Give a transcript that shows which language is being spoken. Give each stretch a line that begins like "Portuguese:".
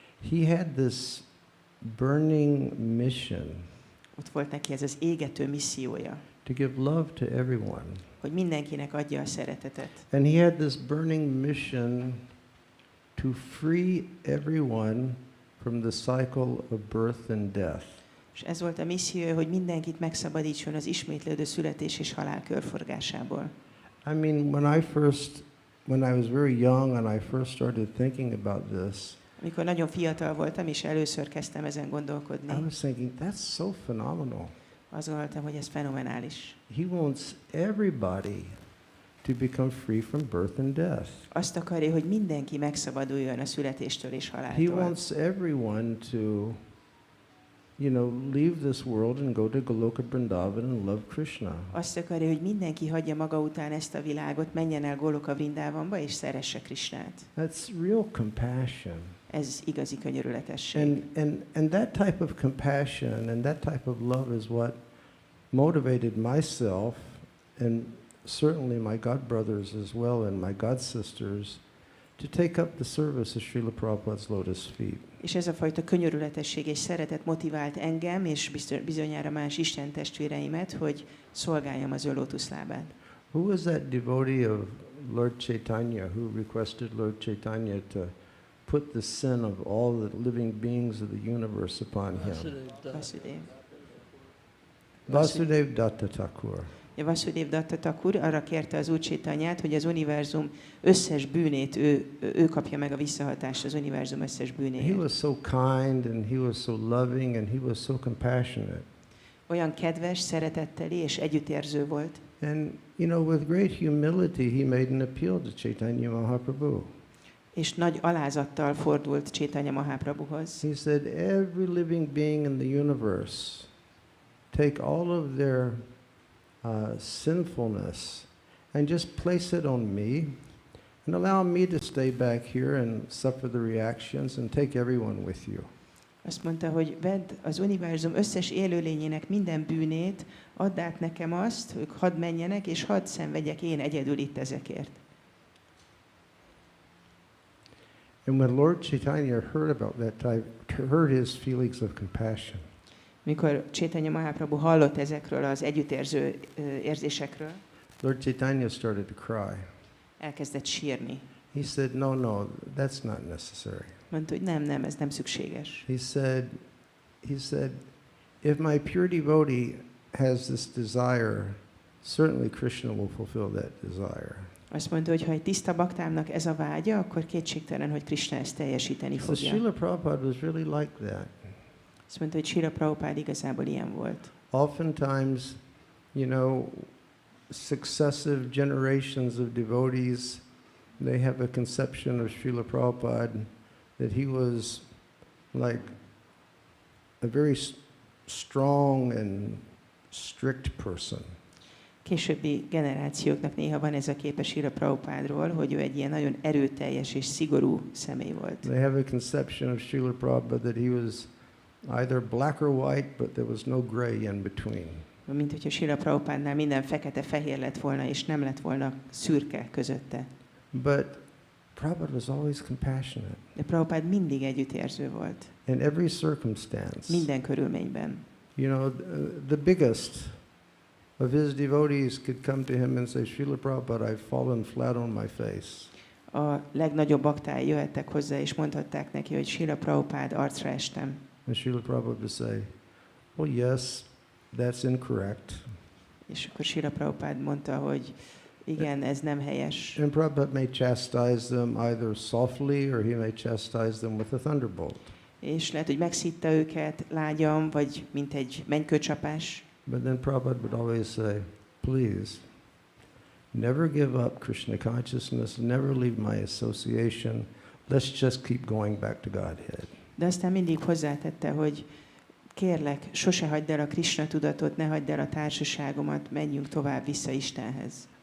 English: he had this burning mission
Hungarian: ott volt neki ez az égető missziója,
English: to give love to everyone.
Hungarian: hogy mindenkinek adja a szeretetet.
English: And he had this burning mission to free everyone from the cycle of birth and death.
Hungarian: És ez volt a missziója, hogy mindenkit megszabadítson az ismétlődő születés és halál körforgásából.
English: I mean, when I was very young and I first started thinking about this,
Hungarian: Amikor nagyon fiatal voltam, és először kezdtem ezen gondolkodni,
English: I was thinking, that's so phenomenal.
Hungarian: azt gondoltam, hogy ez fenomenális.
English: He wants everybody to become free from birth and death.
Hungarian: Azt akarja, hogy mindenki megszabaduljon a születéstől és
English: He
Hungarian: haláltól.
English: wants everyone to, you know, leave this world and go to Goloka Vrindavan and love Krishna.
Hungarian: Azt akarja, hogy mindenki hagyja maga után ezt a világot, menjen el Goloka Vrindavanba és szeresse Krishnát.
English: That's real compassion.
Hungarian: Ez igazi könyörületesség.
English: And that type of compassion and that type of love is what motivated myself and certainly my god brothers as well and my god sisters to take up the service of Srila Prabhupada's lotus feet.
Hungarian: És ez a fajta könyörületesség és szeretet motivált engem, és bizonyára más Isten testvéreimet, hogy szolgáljam az ő lótuszlábán.
English: Who was that devotee of Lord Chaitanya who requested Lord Chaitanya to put the sin of all the living beings of the universe upon him? Vasudev. Vasudev Datta Thakur.
Hungarian: Vasudev Datta Thakur arra kérte az Úr Chaitanyát, hogy az univerzum összes bűnét ő kapja meg a visszahatást az univerzum összes
English: He
Hungarian: bűnéért.
English: was so kind and he was so loving and he was so compassionate.
Hungarian: Olyan kedves, szeretetteli és együttérző volt.
English: And, you know, with great humility, he made an appeal to Chaitanya Mahaprabhu.
Hungarian: És nagy alázattal fordult Chaitanya Mahaprabhuhoz.
English: He said, every living being in the universe, take all of their sinfulness and just place it on me and allow me to stay back here and suffer the reactions and take everyone with you.
Hungarian: Azt mondta, hogy vedd az univerzum összes élőlényének minden bűnét, add át nekem azt, ők hadd menjenek, és hadd szenvedjek én egyedül itt ezekért.
English: And when Lord Chaitanya heard about that type, heard his feelings of compassion,
Hungarian: Mikor Chaitanya Mahaprabhu hallott ezekről az együttérző érzésekről,
English: Lord Chaitanya started to cry.
Hungarian: elkezdett sírni.
English: He said, no, that's not necessary.
Hungarian: Mondta, hogy nem, ez nem szükséges.
English: He said, if my pure devotee has this desire, certainly Krishna will fulfill that desire.
Hungarian: Azt mondta, hogy ha egy tiszta baktámnak ez a vágya, akkor kétségtelen, hogy Krishna ezt teljesíteni
English: So
Hungarian: fogja.
English: Srila Prabhupada was really like that.
Hungarian: Azt mondta, hogy Srila Prabhupada igazából ilyen volt.
English: Oftentimes, successive generations of devotees, they have a conception of Srila Prabhupada that he was like a very strong and strict person.
Hungarian: Későbbi generációknak néha van ez a kép a Srila Prabhupádról, hogy ő egy ilyen nagyon erőteljes és szigorú személy volt.
English: They have a conception of Srila Prabhupada that he was either black or white, but there was no gray in between.
Hungarian: Mint hogyha Srila Prabhupádnál minden fekete-fehér lett volna, és nem lett volna szürke közötte.
English: But Prabhupada was always compassionate
Hungarian: De Prabhupád mindig együttérző volt.
English: in every circumstance.
Hungarian: Minden körülményben.
English: The biggest of his devotees could come to him and say, Srila Prabhupada, I've fallen flat on my face.
Hungarian: A legnagyobb baktái jöhettek hozzá, és mondhatták neki, hogy Srila Prabhupád, arcra estem.
English: And Srila Prabhupada would say, well, yes, that's incorrect.
Hungarian: És akkor Srila Prabhupád mondta, hogy igen, ez nem helyes.
English: And Prabhupada may chastise them either softly or he may chastise them with a thunderbolt.
Hungarian: És lehet, hogy megszitta őket lágyan, vagy mint egy mennykőcsapás.
English: But then Prabhupada would always say, please, never give up Krishna consciousness, never leave my association, let's just keep going back to Godhead.
Hungarian: De aztán mindig hozzátette, hogy kérlek, sose hagyd el a Krishna tudatot, ne hagyd el a társaságomat, menjünk tovább vissza Istenhez.